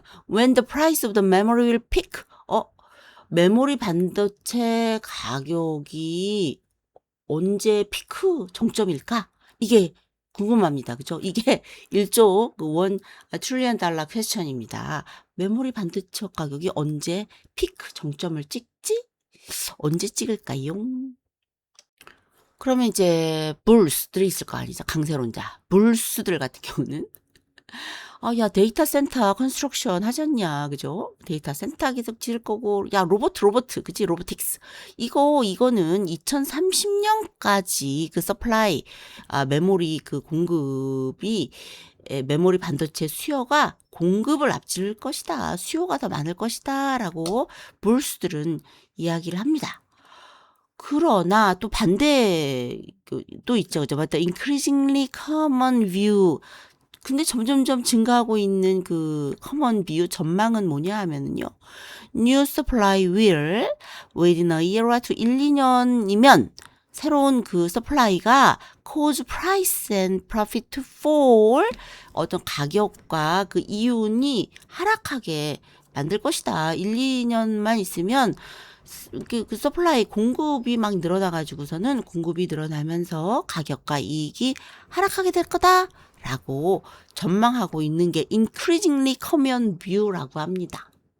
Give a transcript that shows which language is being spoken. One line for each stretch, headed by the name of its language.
English: When the price of the memory will peak.
Korean: 메모리 반도체 가격이 언제 피크 정점일까? 이게 궁금합니다. 그죠? 이게 1조 트릴리언 달러 퀘스천입니다. 메모리 반도체 가격이 언제 피크 정점을 찍지? 언제 찍을까요? 그러면 이제 불스들이 있을 거 아니죠. 강세론자. 불스들 같은 경우는 야, 데이터 센터 컨스트럭션 하셨냐, 그죠? 데이터 센터 계속 지을 거고, 야, 로봇, 그지? 로보틱스. 이거는 2030년까지 그 서플라이, 메모리 그 공급이, 메모리 반도체 수요가 공급을 앞질 것이다. 수요가 더 많을 것이다. 라고 볼수들은 이야기를 합니다. 그러나 또 반대, 또 있죠. 그죠? 맞다.
English: increasingly common view.
Korean: 근데 점점점 증가하고 있는 그 커먼 뷰 전망은 뭐냐 하면은요.
English: New supply will within a year to
Korean: 1, 2년이면 새로운 그 서플라이가
English: cause price and profit to fall
Korean: 어떤 가격과 그 이윤이 하락하게 만들 것이다. 1, 2년만 있으면 그 서플라이 공급이 막 늘어나가지고서는 공급이 늘어나면서 가격과 이익이 하락하게 될 거다라고 전망하고 있는 게
English: increasingly common view
Korean: 라고 합니다.